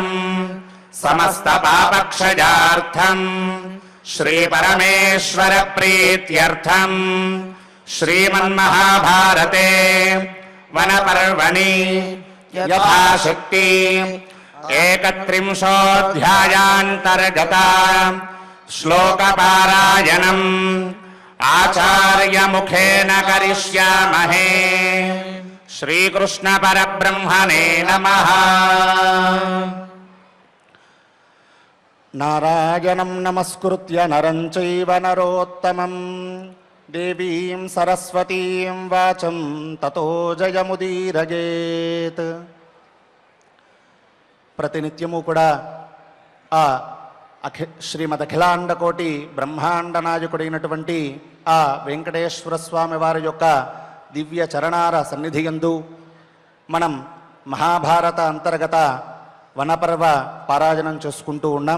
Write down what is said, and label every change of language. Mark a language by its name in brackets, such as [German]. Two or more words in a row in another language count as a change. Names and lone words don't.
[Sanskrit] సమస్త పాపక్షయార్థం శ్రీ పరమేశ్వర ప్రీత్యర్థం శ్రీమన్మహాభారతే వనపర్వణి యథాశక్తి ఏకత్రింశోऽధ్యాయాంతర్గత శ్లోకపారాయణం ఆచార్యముఖేన కరిష్యామహే. శ్రీకృష్ణ పరబ్రహ్మణే నమః. నారాయణం నమస్కృత్య నరం చైవ నరోత్తమం దేవీం సరస్వతీం వాచం తతో జయముదీరయేత్. [Telugu] ప్రతినిత్యము కూడా ఆ శ్రీమదఖిలాండకోటి బ్రహ్మాండ నాయకుడైనటువంటి ఆ వెంకటేశ్వర స్వామి వారి యొక్క దివ్య చరణార సన్నిధియందు మనం మహాభారత అంతర్గత వనపర్వ పారాయణం చేసుకుంటూ ఉన్నాం.